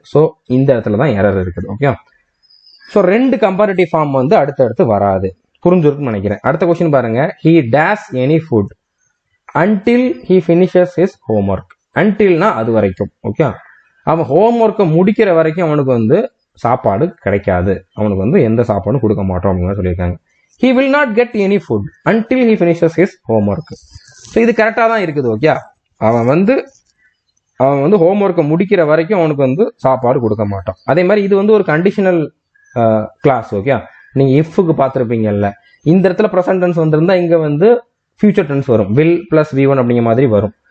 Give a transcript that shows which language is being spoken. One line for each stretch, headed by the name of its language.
Tamil: So இந்த இடத்துல தான் எரர் இருக்குது. ஓகே, ஸோ 2 கம்பேரிட்டிவ் ஃபார்ம் வந்து அடுத்தடுத்து வராது. புரிஞ்சிருக்குன்னு நினைக்கிறேன். அடுத்த கொஸ்டின் பாருங்க.
English: He takes any food until he finishes his homework.
Tamil: அன்டில்னா அது வரைக்கும். ஓகே, அவன் ஹோம்ஒர்க்கை முடிக்கிற வரைக்கும் அவனுக்கு வந்து சாப்பாடு கிடைக்காது, அவனுக்கு வந்து எந்த சாப்பாடும் கொடுக்க மாட்டோம் அப்படின்னு சொல்லியிருக்காங்க.
English: He will not get any food until he finishes his homework.
Tamil: So இது கரெக்டாக தான் இருக்குது. ஓகே, அவன் வந்து ஹோம்ஒர்க்கை முடிக்கிற வரைக்கும் அவனுக்கு வந்து சாப்பாடு கொடுக்க மாட்டான். அதே மாதிரி இது வந்து ஒரு கண்டிஷனல் கிளாஸ். ஓகே, நீங்க இஃப்க்கு பார்த்துருப்பீங்கல்ல, இந்த இடத்துல ப்ரெசன்ட் டென்ஸ் வந்திருந்தா இங்க வந்து ஃபியூச்சர் டென்ஸ் வரும், வில் பிளஸ் V1 அப்படிங்கிற மாதிரி வரும்.